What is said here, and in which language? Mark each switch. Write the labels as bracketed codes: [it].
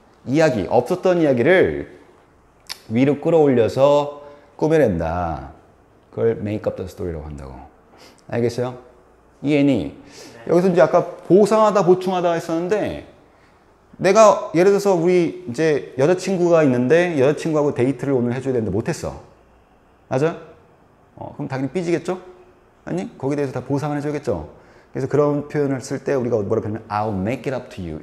[ko] 이야기, 없었던 이야기를 위로 끌어올려서 꾸며낸다. 그걸 [en] make up the story [ko] 라고 한다고. 알겠어요? 이해니? 여기서 이제 아까 보상하다, 보충하다 했었는데, 내가 예를 들어서 우리 이제 여자친구가 있는데 여자친구하고 데이트를 오늘 해줘야 되는데 못했어. 맞아? 그럼 당연히 삐지겠죠? 아니? 거기에 대해서 다 보상을 해줘야겠죠? 그래서 그런 표현을 쓸 때 우리가 뭐라 표현하면 [en] I'll make it up to you.